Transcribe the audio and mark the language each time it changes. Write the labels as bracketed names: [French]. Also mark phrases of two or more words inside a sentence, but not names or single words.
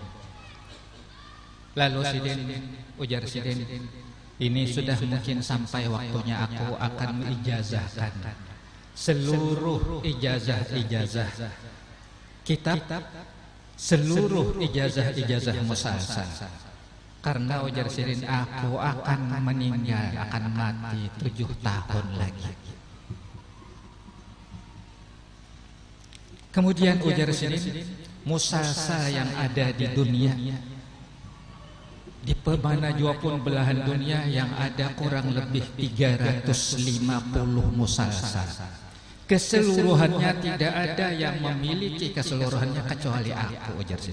[Indonesian] Lalu [Banjar] ujar sidin, [Indonesian] ini sudah mungkin sampai waktunya aku akan mengijazahkan seluruh ijazah kitab, seluruh ijazah musalsal. Karena [Banjar] ujar sidin, [Indonesian] aku akan meninggal, akan mati 7 tahun lagi. [Banjar] Kemudian ujar sidin, [Indonesian] musalsal yang ada di dunia, di mana jua pun belahan dunia, yang ada kurang lebih 350 musalsal. Keseluruhannya tidak ada yang memiliki keseluruhannya kecuali aku, [Banjar] ujar sidin.